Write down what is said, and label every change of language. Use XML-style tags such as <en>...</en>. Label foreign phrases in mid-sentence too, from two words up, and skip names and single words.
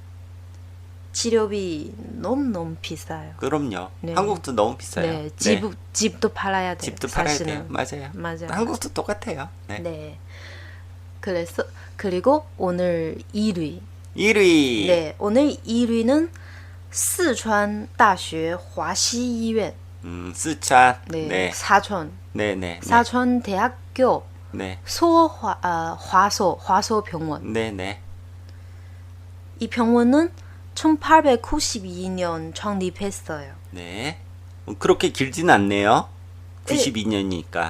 <ko>치료비 너무 비싸요. 그럼요. 네. 한국도 너무 비싸요. 네. 집도 팔아야 돼요. 집도 팔아야 사실은. 돼요. 맞아요. 한국도 똑같아요. 네. 네. 그리고 오늘 1위. 1위. 네. 오늘 1위는 四川大学华西医院. 쓰촨. 네. 네. 사천. 네, 네. 사천대학교 네. 화소 병원. 네, 네. 이 병원은 1892년 創立했어요. 네. 그렇게 길진 않네요. 92년이니까.</ko>